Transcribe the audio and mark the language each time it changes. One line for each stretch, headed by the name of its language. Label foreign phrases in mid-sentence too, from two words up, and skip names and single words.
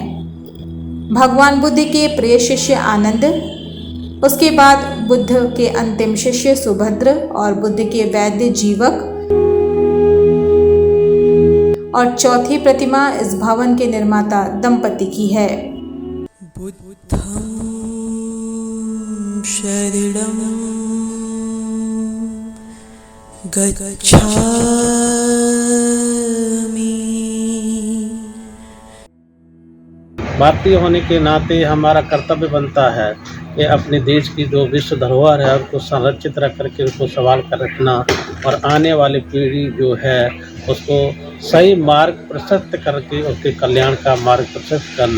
Hindi: भगवान बुद्ध के प्रिय शिष्य आनंद, उसके बाद बुद्ध के अंतिम शिष्य सुभद्र और बुद्ध के वैद्य जीवक, और चौथी प्रतिमा इस भवन के निर्माता दंपति की है।
Pali: बुद्धं शरणं गच्छामि।
Hindi: भारतीय होने के नाते हमारा कर्तव्य बनता है कि अपने देश की जो विश्व धरोहर है उसको संरक्षित रख करके उसको संभाल कर रखना और आने वाली पीढ़ी जो है उसको सही मार्ग प्रशस्त करके उसके कल्याण का मार्ग प्रशस्त करना।